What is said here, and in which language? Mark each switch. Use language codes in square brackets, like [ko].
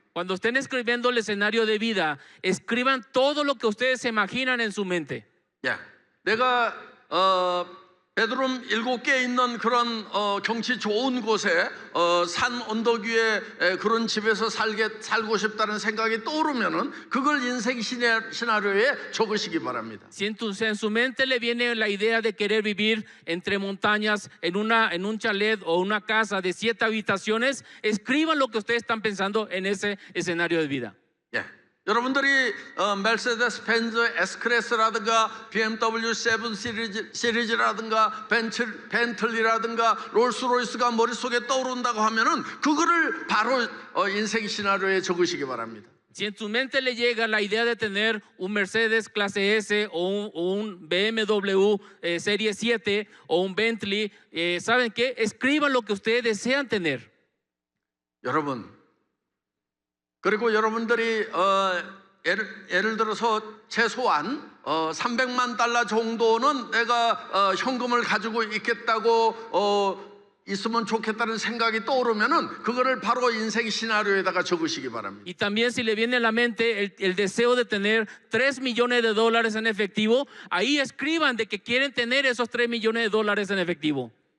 [es] Cuando estén escribiendo el escenario de vida, escriban todo lo que ustedes se imaginan en su mente. [ko] 예. 내가 베드룸 7개 있는 그런 경치 좋은 곳에 산 언덕 위에 그런 집에서 살고 싶다는 생각이 떠오르면은 그걸 인생 시나리오에 적으시기 바랍니다. [es] Si en su mente le viene la idea de querer vivir entre montañas en un chalet o una casa de 7 habitaciones, escriban lo que ustedes están pensando en ese escenario de vida. [ko] 예. 여러분들이 메르세데스 벤츠 S클래스라든가 BMW 7 시리즈라든가 벤틀리라든가 롤스로이스가 머릿속에 떠오른다고 하면은 그거를 바로 인생 시나리오에 적으시기 바랍니다. [es] Si en su mente le llega la idea de tener un Mercedes clase S o un BMW serie 7 o un Bentley, ¿saben qué? Escriban lo que ustedes desean tener. [ko] 여러분, 그리고 여러분들이 예를 들어서 최소한 300만 달러 정도는 내가 현금을 가지고 있겠다고 있으면 좋겠다는 생각이 떠오르면은 그거를 바로 인생 시나리오에다가 적으시기 바랍니다. [es] Y también si le viene a la mente el deseo de tener 3 millones de dólares en efectivo, ahí escriban de que quieren tener esos 3 millones de dólares en efectivo.